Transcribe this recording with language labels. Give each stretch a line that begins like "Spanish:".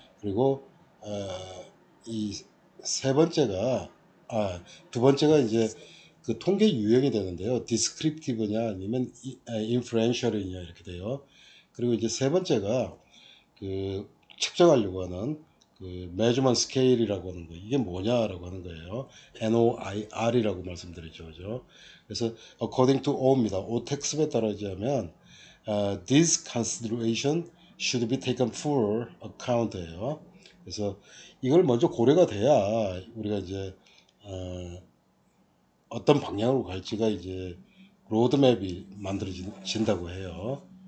Korean: 그리고 이 세 번째가 두 번째가 이제 그 통계 유형이 되는데요. 디스크립티브냐 아니면 인프루엔셜이냐 이렇게 돼요. 그리고 이제 세 번째가 그 측정하려고 하는 그 measurement scale이라고 하는 거 이게 뭐냐라고 하는 거예요. NOIR이라고 말씀드렸죠, 그죠? 그래서
English: according to O입니다.
Korean: O 텍스트에 따르자면
English: this consideration should be taken full account예요.
Korean: 그래서 이걸 먼저 고려가 돼야 우리가 이제 어떤 방향으로 갈지가 이제 로드맵이 만들어진다고 해요.